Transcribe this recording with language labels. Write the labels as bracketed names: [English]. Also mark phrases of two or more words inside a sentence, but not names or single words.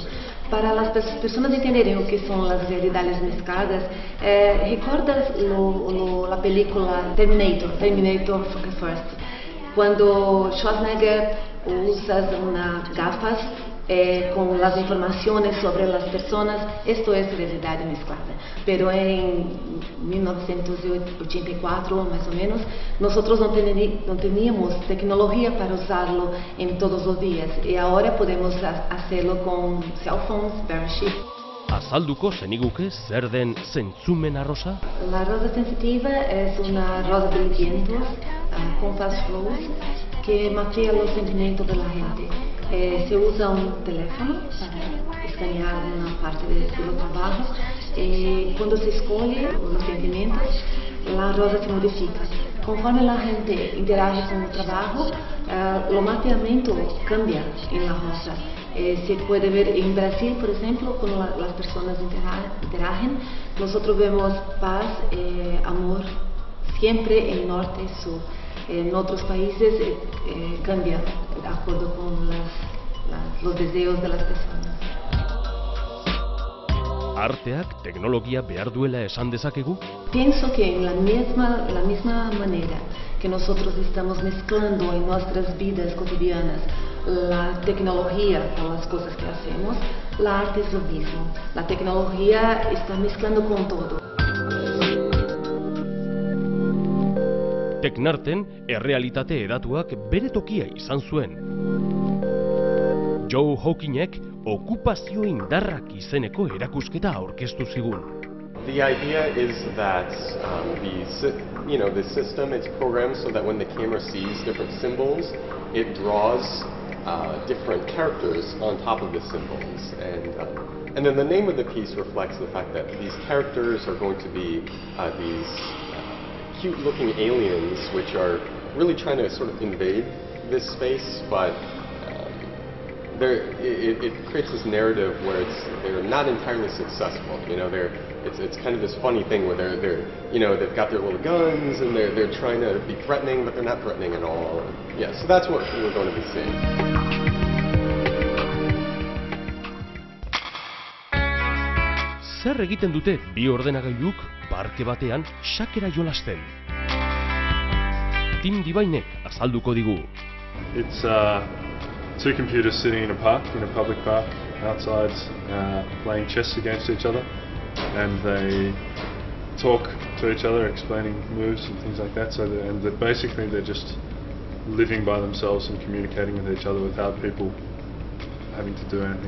[Spanish] Para las personas [Portuguese] entenderem o que são as [Spanish] realidades mezcladas, recordas la película Terminator First, quando Schwarzenegger usa unas gafas con las informaciones sobre las personas. Esto es realidad mezclada. Pero en 1984, más o menos, nosotros no teníamos tecnología para usarlo en todos los días. Y ahora podemos hacerlo con [English] cell phones, [Spanish] Bearship. [Basque] Azalduko zeniguke zer den zentzumen arrosa? [Spanish] La rosa sensitiva es una rosa de vientos con [English] fast flows [Spanish] que mapeia los sentimientos de la gente. Se usa un teléfono para escanear una parte de su trabajo y cuando se escoge los sentimientos, la rosa se modifica. Conforme la gente interage con el trabajo, el mapeamiento cambia en la rosa. Se puede ver en Brasil, por ejemplo, cuando las personas interagen, nosotros vemos paz, amor, siempre en norte y sur. En otros países cambia de acuerdo con los deseos de las personas. [Basque] Arteak teknologia behar duela esan dezakegu? [Spanish] Pienso que en la misma manera que nosotros estamos mezclando en nuestras vidas cotidianas la tecnología con las cosas que hacemos, la arte es lo mismo. La tecnología está mezclando con todo. [Basque] Teknarten errealitate hedatuak bere tokia izan zuen. Joe Hawkingek okupazio indarrak izeneko erakusketa aurkeztu zigun. [English] The idea is that the system is programmed so that when the camera sees different symbols, it draws different characters on top of the symbols. And then the name of the piece reflects the fact that these characters are going to be these cute-looking aliens which are really trying to sort of invade this space, but it creates this narrative where they're not entirely successful. You know, it's kind of this funny thing where they've got their little guns and they're trying to be threatening, but they're not threatening at all. Yeah, so that's what we're going to be seeing. [Basque] Zer egiten dute bi ordenagailuk parke batean xakera jolasten? Tim Divainek azalduko digu. [English] It's two computers sitting in a park, in a public park, outside, playing chess against each other, and they talk to each other, explaining moves and things like that. So basically they're just living by themselves and communicating with each other without people having to do anything.